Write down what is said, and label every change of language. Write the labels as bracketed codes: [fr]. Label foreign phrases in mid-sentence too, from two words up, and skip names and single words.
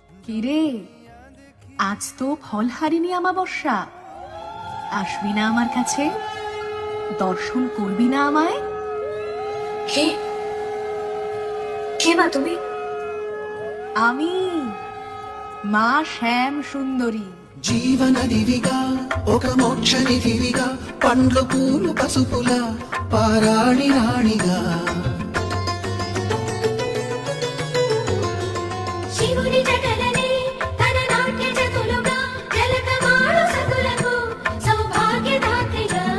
[bn] কিরে, আজ তো ফলহারিণী অমাবস্যা, আসবি না আমার কাছে? দর্শন করবি না আমায়? কে কে মা তুমি? আমি মা শ্যাম সুন্দরী। [te] జీవన దివిగా ఒక మోక్ష నిధివిగా పండ్లు పూలు పసుపుల పారాణి రాణిగా శివుని జటలనే తన నాట్య చతులుగా జలకమాడు సతులకు సౌభాగ్యదాత్రిగా